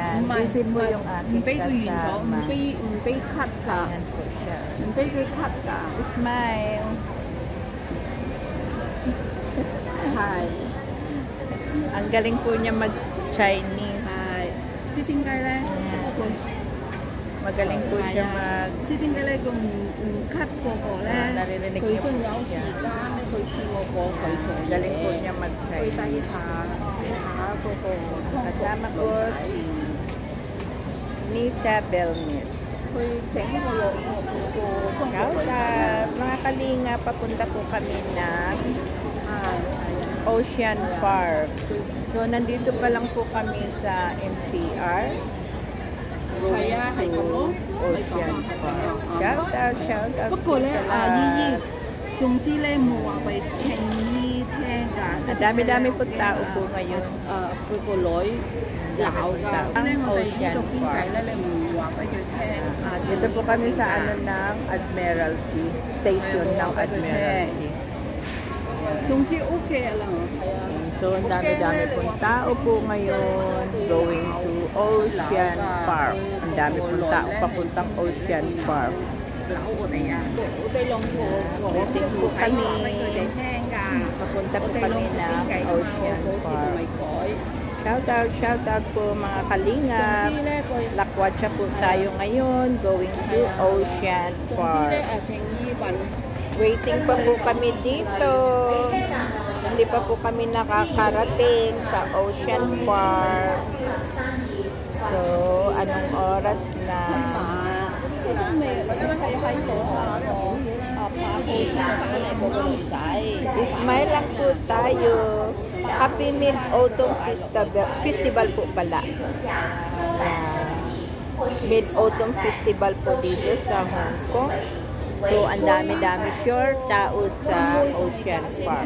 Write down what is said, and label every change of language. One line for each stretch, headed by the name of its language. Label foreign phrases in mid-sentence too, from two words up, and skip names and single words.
Filipino: Isin mo yung aking kasama.
Cantonese: 唔俾 cut 㗎，
Filipino: Ayan po siya.
Cantonese: 唔俾佢 cut 㗎，
English: Smile.
Cantonese: 係
Filipino: Ang galing po niya mag-Chinese.
Cantonese: 係。知點解咧？佢
Filipino: Magaling po siya mag...
Cantonese: 知點解咧？佢唔 cut 嗰個咧？
Filipino: Naririnig
Cantonese: 佢
Filipino: niya
Cantonese: 信
Filipino: po
Cantonese: 有時
Filipino: siya.
Cantonese: 間咧，佢叫我過佢做
Filipino: Galing po
Cantonese: 嘢，
Filipino: niya
Cantonese: 去
Filipino: mag-Chinese.
Cantonese: 睇下嗰個
Filipino: Kasama ko si Nita Belmis.
Cantonese: 去整個中國
English: Shout
Cantonese: 女仔
English: out!
Filipino: Mga kalinga, papunta po kami ng
Cantonese: 係
Filipino: Ocean Park. So, nandito pa lang po kami sa MTR.
Cantonese: 係啊，係咁咯，係
Filipino: Ocean
Cantonese: 咁
Filipino: Park.
Cantonese: 啊。
English: Shout out, shout out
Cantonese: 不過咧，
Filipino: po sa
Cantonese: 姨姨
Filipino: lahat.
Cantonese: 總之咧冇話俾傾姨聽㗎。
Filipino: Ang dami-dami po tao po ngayon.
Cantonese: 佢個女鬧㗎。咧我哋呢度傾偈咧，你唔話俾佢聽。
Filipino: Dito po kami sa ano ng Admiralty. Station ng Admiralty.
Cantonese: 總之 OK 啦，係啊。
Filipino: So, ang dami-dami pong tao po ngayon
English: going to Ocean Park.
Filipino: Ang dami pong tao papuntang Ocean Park.
Cantonese: 扭我哋啊！我哋兩個
Filipino: Waiting po
Cantonese: 話
Filipino: kami.
Cantonese: 俾佢哋聽㗎。
Filipino: Papunta
Cantonese: 我
Filipino: po
Cantonese: 哋兩
Filipino: kami
Cantonese: 個傾
Filipino: ng
Cantonese: 偈㗎嘛，
Filipino: Ocean
Cantonese: 我好似仲
Filipino: Park.
Cantonese: 未改。
English: Shout out
Filipino: po mga kalingap.
Cantonese: 總之咧，佢
Filipino: Lakwatsa po tayo ngayon
English: going to Ocean
Cantonese: 總之
Filipino: Park.
Cantonese: 咧，程依雲
Filipino: Waiting pa po kami dito. Hindi pa po kami nakakarating sa Ocean Park. So, anong oras na?
Cantonese: 都未喺度拍戲先翻嚟嗰個女仔。
Filipino: Smile lang po tayo.
English: Happy Mid-Autumn Festival
Filipino: po pala.
English: Mid-Autumn Festival
Filipino: po dito sa Hong Kong. So, ang dami-dami sure tao sa Ocean Park.